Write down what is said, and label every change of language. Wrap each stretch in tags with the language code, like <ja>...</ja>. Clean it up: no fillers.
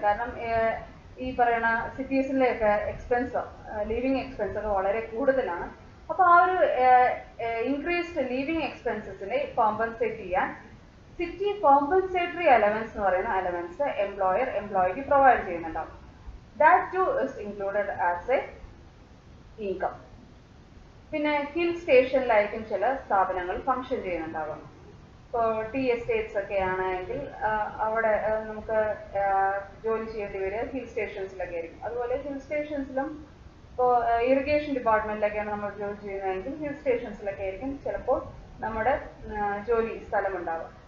<ml>കാരണം ഈ പറയുന്ന സിറ്റീസിലെയൊക്കെ ലിവിങ് എക്സ്പെൻസ് ഒക്കെ വളരെ കൂടുതലാണ്. അപ്പോൾ ആ ഒരു ഇൻക്രീസ്ഡ് ലിവിങ് എക്സ്പെൻസസിനെ കോമ്പൻസേറ്റ് ചെയ്യാൻ സിറ്റി കോമ്പൻസേറ്ററി അലവൻസ് എന്ന് പറയുന്ന അലവൻസ് എംപ്ലോയർ എംപ്ലോയിക്ക് പ്രൊവൈഡ് ചെയ്യുന്നുണ്ടാവും.</ml> <en>That too is included as a income.</en> <ml>പിന്നെ ഹിൽ സ്റ്റേഷനിലായിരിക്കും ചില സ്ഥാപനങ്ങൾ ഫംഗ്ഷൻ ചെയ്യുന്നുണ്ടാവുക. ഇപ്പോൾ ടീ എസ്റ്റേറ്റ്സ് ഒക്കെ ആണെങ്കിൽ അവിടെ നമുക്ക് ജോലി ചെയ്യേണ്ടി വരിക ഹിൽ സ്റ്റേഷൻസിലൊക്കെ ആയിരിക്കും. അതുപോലെ ഹിൽ സ്റ്റേഷൻസിലും ഇപ്പോൾ ഇറിഗേഷൻ ഡിപ്പാർട്ട്മെന്റിലൊക്കെയാണ് നമ്മൾ ജോലി ചെയ്യുന്നതെങ്കിൽ ഹിൽ സ്റ്റേഷൻസിലൊക്കെ ആയിരിക്കും ചിലപ്പോൾ നമ്മുടെ ജോലി സ്ഥലം ഉണ്ടാവുക.</ml>